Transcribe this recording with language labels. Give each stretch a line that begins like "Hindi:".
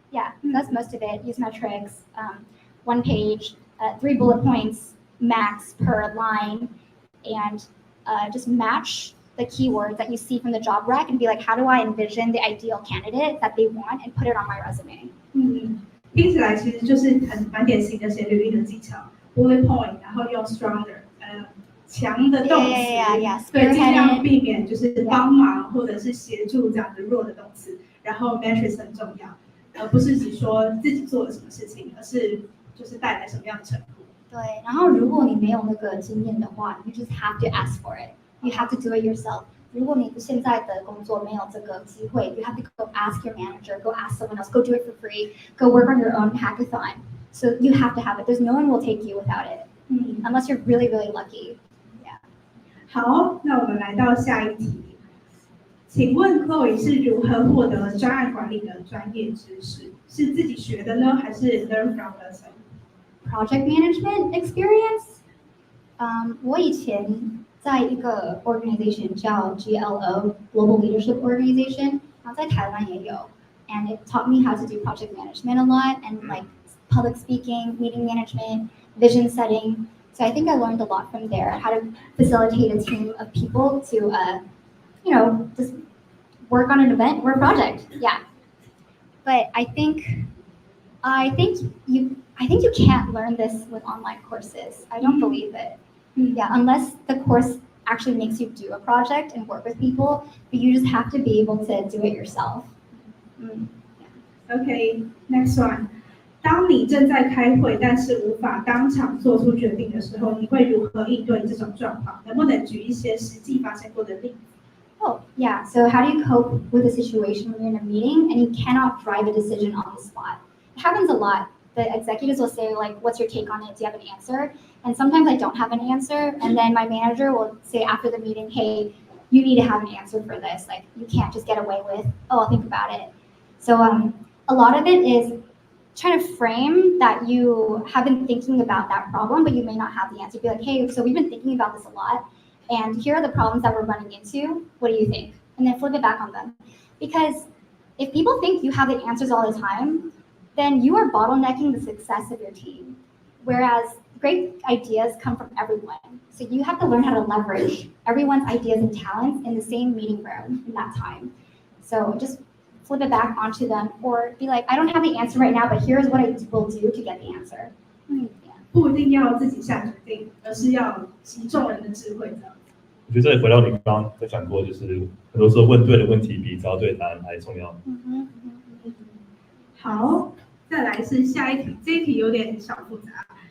English: Yeah, that's most of it. Use metrics, 1 page, 3 bullet points max per line, and just match the keywords that you see from the job rec and be like, how do I envision the ideal candidate that they want and put it on my resume?
Chinese: 听起来其实就是蛮典型的写履历的技巧 ，bullet point， 然后用 stronger， 强的动词，对，尽量避免就是帮忙或者是协助这样的弱的动词。然后 metrics 很重要，而不是只说自己做了什么事情，而是就是带来什么样的成果。对，然后如果你没有那个经验的话 ，
English: you just have to ask for it. You have to do it yourself.
Chinese: 如果你现在的工作没有这个机会
English: ，you have to go ask your manager, go ask someone else, go do it for free, go work on your own hackathon. So you have to have it. There's no one will take you without it, unless you're really, really lucky. Yeah.
Chinese: 好，那我们来到下一题。请问 Chloe 是如何获得专案管理的专业知识？是自己学的呢，还是
English: learn from lesson？ Project management experience.
Chinese: 我以前在一个 organization 叫 GLO Global Leadership Organization， 然后在台湾也有
English: ，and it taught me how to do project management a lot and like public speaking, meeting management, vision setting. So I think I learned a lot from there, how to facilitate a team of people to, just work on an event or a project. Yeah. But I think you can't learn this with online courses. I don't believe it. Yeah, unless the course actually makes you do a project and work with people, but you just have to be able to do it yourself. Okay, next one.
Chinese: 当你正在开会，但是无法当场做出决定的时候，你会如何应对这种状况？能不能举一些实际发生过的例子？
English: Oh, yeah. So how do you cope with a situation when you're in a meeting and you cannot drive a decision on the spot? It happens a lot. The executives will say, like, what's your take on it? Do you have an answer? And sometimes I don't have an answer. And then my manager will say after the meeting, hey, you need to have an answer for this. Like, you can't just get away with, oh, I'll think about it. So a lot of it is trying to frame that you have been thinking about that problem, but you may not have the answer. Be like, hey, so we've been thinking about this a lot. And here are the problems that we're running into. What do you think? And then flip it back on them. Because if people think you have the answers all the time, then you are bottlenecking the success of your team. Whereas great ideas come from everyone. So you have to learn how to leverage everyone's ideas and talents in the same meeting room in that time. So just flip it back onto them, or be like, I don't have the answer right now, but here's what I will do to get the answer.
Chinese: 不一定要自己下决定，而是要集众人的智慧这样。我觉得这里回到你刚刚分享过，就是很多时候问对的问题比找对答案还重要。好，再来是下一题，这一题有点小复杂。